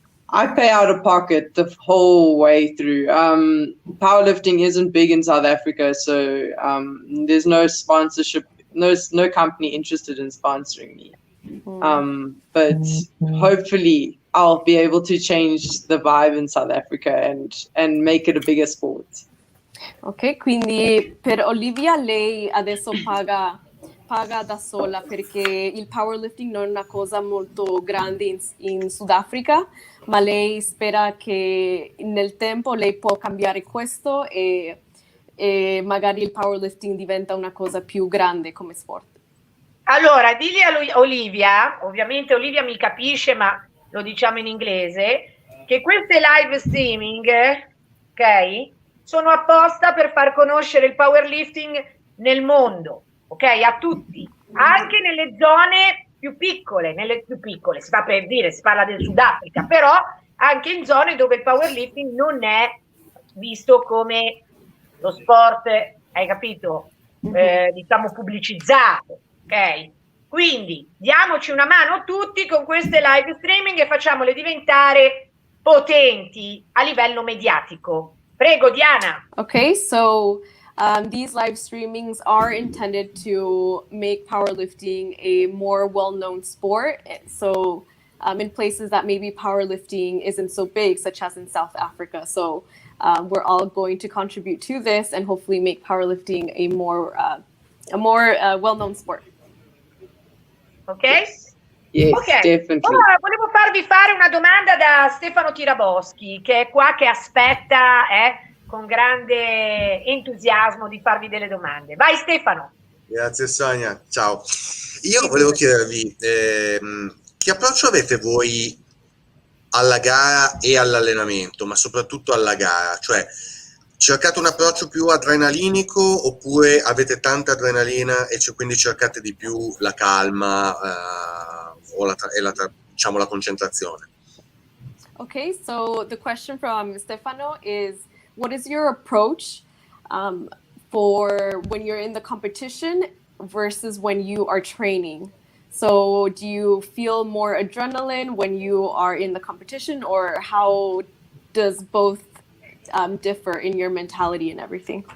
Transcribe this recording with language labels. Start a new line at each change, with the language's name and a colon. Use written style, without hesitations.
English: I pay out of pocket the whole way through. Powerlifting isn't big in South Africa, so there's no sponsorship, no company interested in sponsoring me. But hopefully I'll be able to change the vibe in South Africa and make it a bigger sport.
Italian: Ok, quindi per Olivia lei adesso paga da sola perché il powerlifting non è una cosa molto grande in Sudafrica, ma lei spera che nel tempo lei può cambiare questo e magari il powerlifting diventa una cosa più grande come sport. Allora, digli a Olivia, ovviamente Olivia mi capisce, ma lo diciamo in inglese, che queste live streaming, ok, sono apposta per far conoscere il powerlifting nel mondo, ok, a tutti, anche nelle zone più piccole, si fa per dire, si parla del Sudafrica, però anche in zone dove il powerlifting non è visto come lo sport, hai capito, diciamo pubblicizzato. Ok, quindi diamoci una mano tutti con queste live streaming e facciamole diventare potenti a livello mediatico. Prego, Diana.
English: Okay, so these live streamings are intended to make powerlifting a more well-known sport. So in places that maybe powerlifting isn't so big, such as in South Africa. So we're all going to contribute to this and hopefully make powerlifting a more well-known sport. Ok? Yes, Ok. definitely.
Italian: Ora volevo farvi fare una domanda da Stefano Tiraboschi, che è qua che aspetta con grande entusiasmo di farvi delle domande. Vai Stefano. Grazie Sonia, ciao. Io volevo chiedervi che approccio avete voi alla gara e all'allenamento, ma soprattutto alla gara? Cioè, cercate un approccio più adrenalinico oppure avete tanta adrenalina e quindi cercate di più la calma o la concentrazione?
English: Okay, so the question from Stefano is, what is your approach for when you're in the competition versus when you are training? So do you feel more adrenaline when you are in the competition, or how does both differ in your mentality and everything?